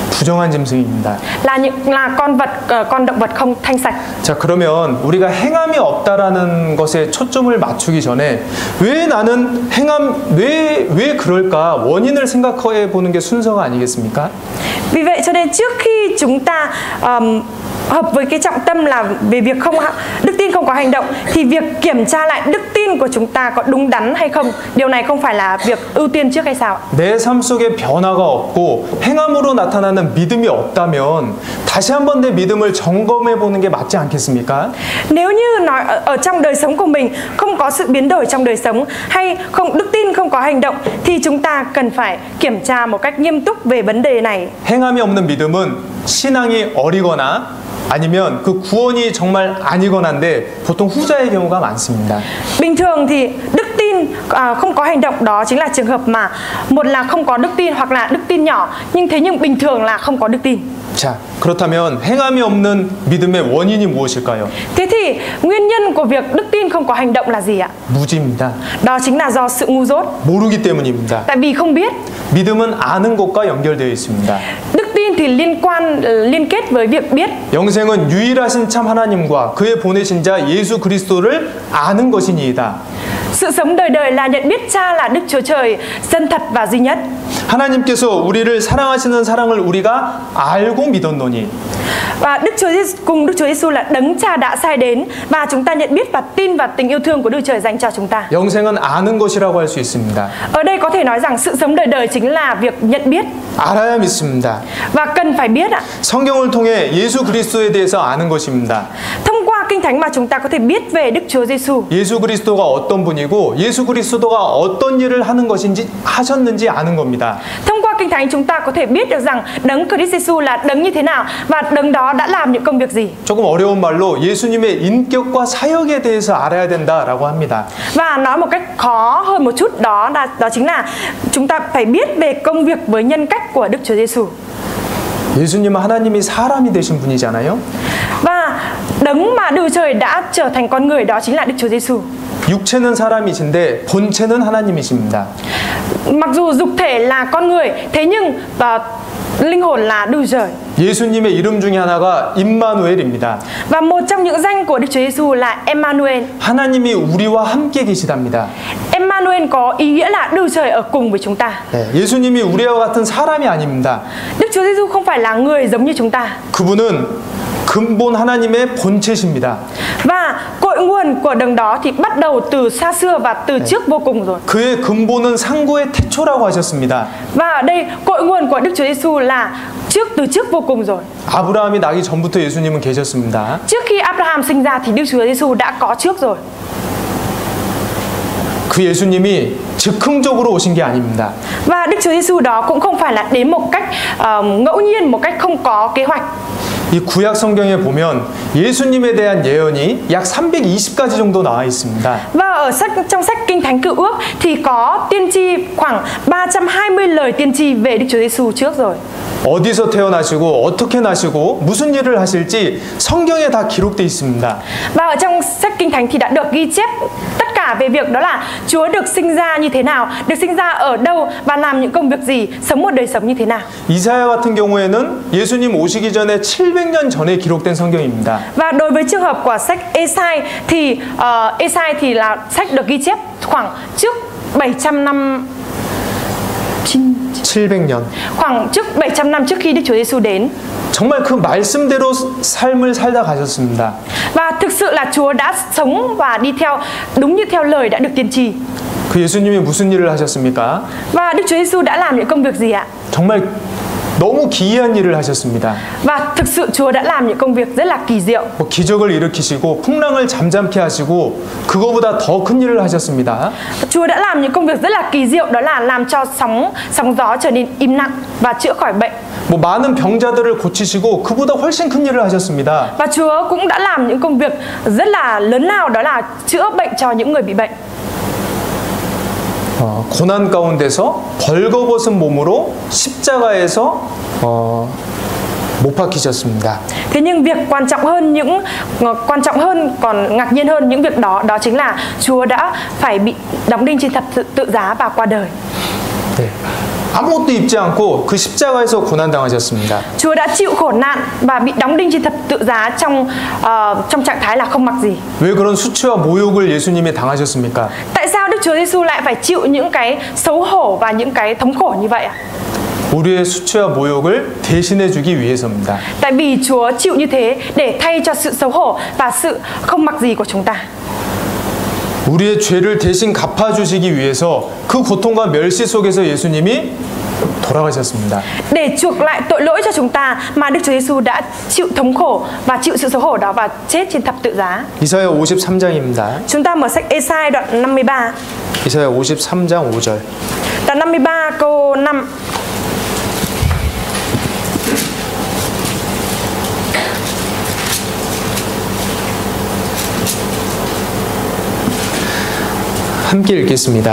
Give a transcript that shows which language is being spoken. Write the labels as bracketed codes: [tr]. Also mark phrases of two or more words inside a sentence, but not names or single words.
[ko] 네. 부정한 짐승입니다. [vi] là con động vật không thanh sạch. [ko] 자, 그러면 우리가 행함이 없다라는 것에 초점을 맞추기 전에 왜 나는 왜 그럴까 원인을 생각해 보는 게 순서가 아니겠습니까? [vi] Vì vậy cho nên trước khi chúng ta hợp với cái trọng tâm là về việc đức tin không có hành động, thì việc kiểm tra lại đức tin của chúng ta có đúng đắn hay không, điều này không phải là việc ưu tiên trước hay sao? [ko] 내 삶 속에 변화가 없고 행함으로 나타나는 믿음이 없다면 다시 한번 내 믿음을 점검해 보는 게 맞지 않겠습니까? [vi] Nếu như nói ở trong đời sống của mình không có sự biến đổi trong đời sống, hay đức tin không có hành động, thì chúng ta cần phải kiểm tra một cách nghiêm túc về vấn đề này. [ko] 행함이 없는 믿음은 신앙이 어리거나 아니면 그 구원이 정말 아니거나인데 보통 후자의 경우가 많습니다. [vi] Bình thường thì đức tin không có hành động, đó chính là trường hợp mà một là không có đức tin hoặc là đức tin nhỏ, nhưng bình thường là không có đức tin. [ko] 자, 그렇다면 행함이 없는 믿음의 원인이 무엇일까요? [vi] Thế thì nguyên nhân của việc đức tin không có hành động là gì ạ? [ko] 무지입니다. [vi] Đó chính là do sự ngu dốt. [ko] 모르기 때문입니다. [vi] Tại vì không biết. [ko] 믿음은 아는 것과 연결되어 있습니다. [vi] Đức tin thì liên kết với việc biết. [ko] 영생은 유일하신 참 하나님과 그의 보내신 자 예수 그리스도를 아는 것이니이다. [vi] Sự sống đời đời là nhận biết Cha là Đức Chúa Trời, chân thật và duy nhất. [ko] 하나님께서 우리를 사랑하시는 사랑을 우리가 알고 믿었노니. [vi] Và Đức Chúa Giêsu là đấng Cha đã sai đến, và chúng ta nhận biết và tin vào tình yêu thương của Đức Trời dành cho chúng ta. [ko] 영생은 아는 것이라고 할 수 있습니다. [vi] Ở đây có thể nói rằng sự sống đời đời chính là việc nhận biết. [ko] 알아야 믿습니다. [vi] Và cần phải biết ạ. [ko] 성경을 통해 예수 그리스도에 대해서 아는 것입니다. [vi] Thông qua Kinh Thánh mà chúng ta có thể biết về Đức Chúa Giêsu. [ko] 예수 그리스도가 어떤 분이고 예수 그리스도가 어떤 일을 하셨는지 아는 겁니다. [vi] Thông qua Kinh Thánh chúng ta có thể biết được rằng đấng Christ Giêsu là đấng như thế nào và đấng đó đã làm những công việc gì. [ko] 조금 어려운 말로 예수님의 인격과 사역에 대해서 알아야 된다라고 합니다. [vi] Và nói một cách khó hơn một chút, đó chính là chúng ta phải biết về công việc với nhân cách của Đức Chúa Giêsu. [ko] 예수님은 하나님이 사람이 되신 분이잖아요. [vi] Và đấng mà Đức Trời đã trở thành con người, đó chính là Đức Chúa Giêsu. [ko] 육체는 사람이신데 본체는 하나님이십니다. [vi] Mặc dù dục thể là con người, thế nhưng linh hồn là Đức Trời. [ko] 예수님의 이름 중에 하나가 임마누엘입니다. [vi] Và một trong những danh của Đức Chúa Giêsu là Emmanuel. [ko] 하나님이 우리와 함께 계시답니다. [vi] Emmanuel có ý nghĩa là Đức Trời ở cùng với chúng ta. [ko] 네, 예수님이 우리와 같은 사람이 아닙니다. [vi] Đức Chúa Giêsu không phải là người giống như chúng ta. [ko] 그분은 근본 하나님의 본체십니다. [vi] Và cội nguồn của đấng đó thì bắt đầu từ xa xưa và từ trước vô cùng rồi. [ko] 그의 근본은 상고의 태초라고 하셨습니다. [vi] Và ở đây cội nguồn của Đức Chúa Giêsu là từ trước vô cùng rồi. [ko] 아브라함이 나기 전부터 예수님은 계셨습니다. [vi] Trước khi Abraham sinh ra thì Đức Chúa Giêsu đã có trước rồi. [ko] 그 예수님이 즉흥적으로 오신 게 아닙니다. [vi] Và Đức Chúa Giêsu đó cũng không phải là đến một cách ngẫu nhiên, một cách không có kế hoạch. [ko] 이 구약 성경에 보면 예수님에 대한 예언이 약 320가지 정도 나와 있습니다. [vi] Và trong sách Kinh Thánh Cựu Ước thì có tiên tri khoảng 320 lời tiên tri về Đức Chúa Giêsu trước rồi. [ko] 어디서 태어나시고 어떻게 나시고 무슨 일을 하실지 성경에 다 기록되어 있습니다. [vi] Và ở trong sách Kinh Thánh thì đã được ghi chép tất cả về việc đó là Chúa được sinh ra như thế nào, được sinh ra ở đâu và làm những công việc gì, sống một đời sống như thế nào. [ko] 이사야 같은 경우에는 예수님 오시기 전에 700년 전에 기록된 성경입니다. [vi] Và đối với trường hợp của sách Ê-sai thì là sách được ghi chép khoảng trước 700 năm. [ko] 700년. [vi] Khoảng trước 700 năm trước khi Đức Chúa Giêsu đến. [ko] 정말 그 말씀대로 삶을 살다 가셨습니다. [vi] Và thực sự là Chúa đã sống và đi theo đúng như theo lời đã được tiên tri. [ko] 그 예수님이 무슨 일을 하셨습니까? [vi] Và Đức Chúa Giêsu đã làm những công việc gì ạ? [ko] 정말 너무 기이한 일을 하셨습니다. [vi] Và thực sự Chúa đã làm những công việc rất là kỳ diệu. [ko] 기적을 일으키시고 풍랑을 잠잠케 하시고 그거보다 더 큰 일을 하셨습니다. [vi] Chúa đã làm những công việc rất là kỳ diệu, đó là làm cho sóng gió trở nên im lặng và chữa khỏi bệnh. [ko] 뭐 많은 병자들을 고치시고 그보다 훨씬 큰 일을 하셨습니다. [vi] Và Chúa cũng đã làm những công việc rất là lớn lao, đó là chữa bệnh cho những người bị bệnh. [ko] 고난 가운데서 벌거벗은 몸으로 십자가에서 못 박히셨습니다. [vi] Thế nhưng việc quan trọng hơn còn ngạc nhiên hơn những việc đó, đó chính là Chúa đã phải bị đóng đinh trên thập tự giá và qua đời. [ko] 네. 아무것도 입지 않고 그 십자가에서 고난당하셨습니다. [vi] Chúa đã chịu khổ nạn và bị đóng đinh trên thập tự giá trong trạng thái là không mặc gì. [ko] 왜 그런 수치와 모욕을 예수님이 당하셨습니까? [vi] Tại sao Đức Chúa Giêsu lại phải chịu những cái xấu hổ và những cái thống khổ như vậy ạ? [ko] 우리의 수치와 모욕을 대신해 주기 위해서입니다. [vi] Tại vì Chúa chịu như thế để thay cho sự xấu hổ và sự không mặc gì của chúng ta. [ko] 우리의 죄를 대신 갚아주시기 위해서 그 고통과 멸시 속에서 예수님이 돌아가셨습니다. [vi] Để chuộc lại tội lỗi cho chúng ta mà Đức Chúa Giêsu đã chịu thống khổ và chịu sự xấu hổ đó và chết trên thập tự giá. [ko] 이사야 53장입니다. [vi] Chúng ta mở sách Ê-sai đoạn 53. [ko] 이사야 53장 5절. [vi] Đoạn 53 câu 5. [ko] 함께 읽겠습니다.